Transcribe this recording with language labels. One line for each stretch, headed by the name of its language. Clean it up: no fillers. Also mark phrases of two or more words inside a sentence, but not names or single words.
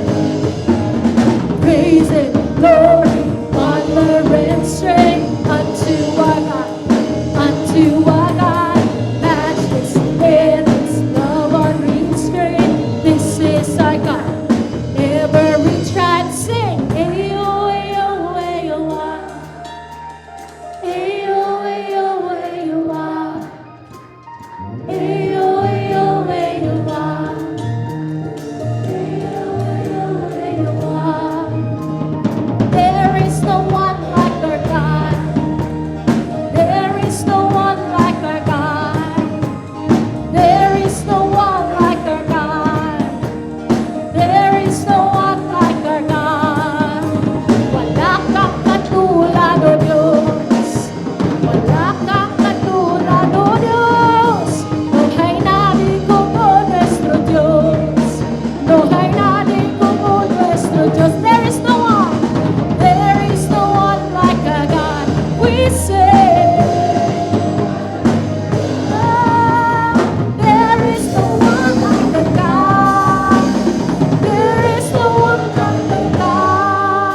English: Praise and glory, honor and strength unto our God. Unto our God, matchless, endless, love unrestrained. This is our God. Every tribe sing. Ayo, ayo, ayo, ah. Ayo, ayo, ayo, ah. Ayo, ayo, ayo, ah. Ayo, ayo, ayo, ah. There is no one like our God. There is no one like our God. There is no one like our God. There is no one like our God.
Filipino: Wala kang katulad, O Diyos. Wala kang katulad, O Diyos. Buhay natin
Spanish: como nuestro
Filipino: Diyos. Buhay natin
Spanish: como nuestro
Filipino: Diyos.
English: There is no one. There is no one like our God. We say, there is no one like our God. There is no one like our God.